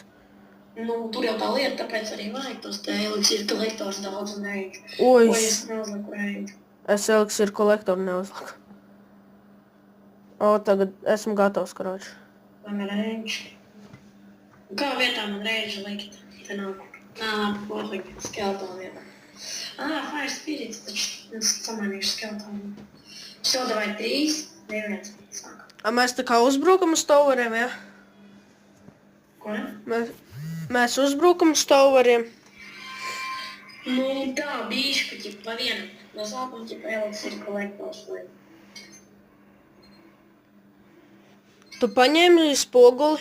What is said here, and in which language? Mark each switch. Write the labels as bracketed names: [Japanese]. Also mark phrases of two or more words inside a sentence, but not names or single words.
[Latvian] Nu, tur jau tā lieta, tāpēc arī vajag tos te eliksīru kolektors daudz un reidu. Oi, Vai es neuzliku reidu? es eliksīru kolektoru neuzliku. O, tagad esmu gatavs, karoči. Man range. Kā vietā man range likt? Te nav. Pofīgi, skeletonu vietā. Fire spirits, taču samainīšu skeletonu. [Russian] Все, давай 3, 2, 1. [Latvian] Sāk. A mēs tā kā uzbrukam uz toveriem, ja? Ko ne? Mēs uzbrukam uz toveriem. Nu tā, bišķi, ķip, pa vienam. No sākuma, ķip, eliksīra kolektors vai. Tu paņēmi spoguli?